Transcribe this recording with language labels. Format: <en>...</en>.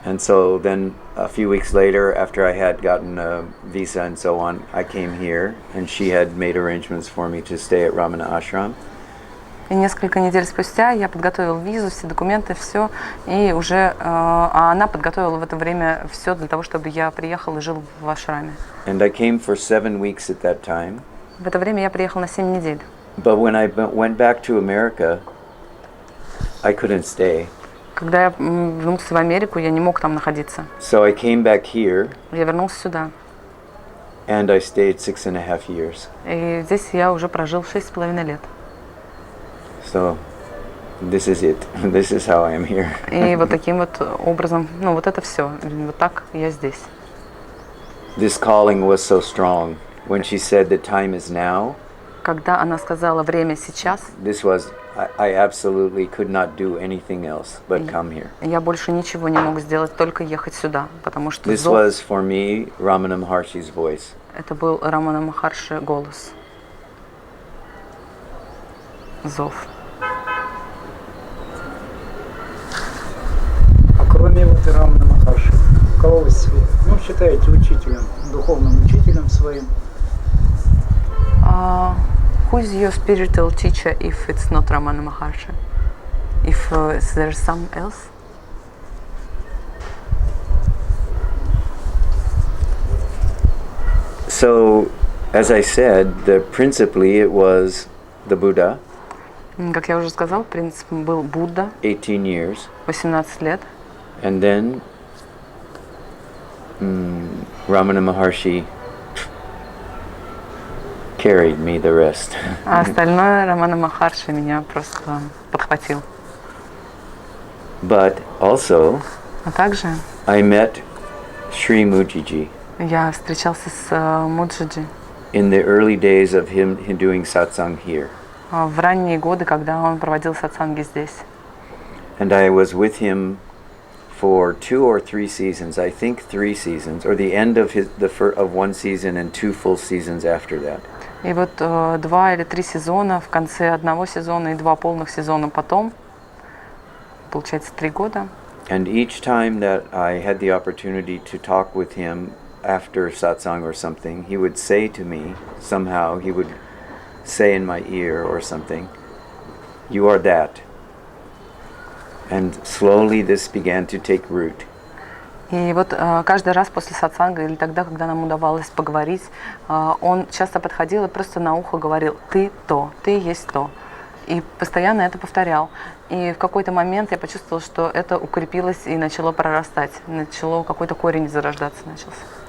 <en>And so then a few weeks later, after I had gotten a visa and so on, I came here and she had made arrangements for me to stay at Ramana Ashram.</en> <ru>И несколько недель спустя я подготовил визу, все документы, все, и уже она подготовила в это время все для того, чтобы я приехал и жил в ашраме.</ru> <en>And I came for 7 weeks at that time.</en> <ru>В это время я приехал на 7 недель.</ru> <en>But when I went back to America, I couldn't stay.</en> <ru>Когда я вернулся в Америку, я не мог там находиться.</ru> <en>So I came back here.</en> <ru>Я вернулся сюда.</ru> <en>And I stayed 6.5 years.</en> <ru>И здесь я уже прожил 6,5 лет.</ru> <en>So this is it. This is how I am here.</en> <ru>И вот таким вот образом, ну вот это все. Вот так я здесь.</ru> <en>This calling was so strong. When she said the time is now,</en> <ru>Когда она сказала время сейчас,</ru> <en>this was, I absolutely could not do anything else but come here.</en> <ru>я больше ничего не мог сделать, только ехать сюда, потому что</ru> <en>This</en> <ru>зов,</ru> <en>was for me Ramana Maharshi's voice.</en> <ru>это был Рамана Махарши голос. Зов. А кроме вот Рамана Махарши, кого вы считаете учителем, духовным учителем своим?</ru> <en>Who's your spiritual teacher if it's not Ramana Maharshi? If there's some else? So, as I said, principally it was the Buddha,</en> <ru>Как я уже сказал, принцип был Будда,</ru> <en>18 years,</en> <ru>18 лет.</ru> <en>and then Ramana Maharshi carried me the rest.</en> <ru>А остальное Рамана Махарши меня просто подхватил.</ru> <en>But also,</en> <ru>А также</ru> <en>I met Sri Mujiji</en> <ru>я встречался с Муджиджи</ru> <en>in the early days of him doing satsang here.</en> <ru>в ранние годы, когда он проводил сатсанги здесь.</ru> <en>And I was with him for 2 or 3 seasons, I think 3 seasons, or the end of of one season and 2 full seasons after that.</en> <ru>И вот 2 или 3 сезона, в конце одного сезона и 2 полных сезона потом, получается 3 года.</ru> <en>And each time that I had the opportunity to talk with him after satsang or something, he would say to me, somehow he would say in my ear or something, "You are that." And slowly this began to take root.</en> <ru>И вот каждый раз после сатсанга или тогда, когда нам удавалось поговорить, он часто подходил и просто на ухо говорил: «Ты то, ты есть то». И постоянно это повторял. И в какой-то момент я почувствовала, что это укрепилось и начало прорастать. Начало какой-то корень зарождаться начался.</ru>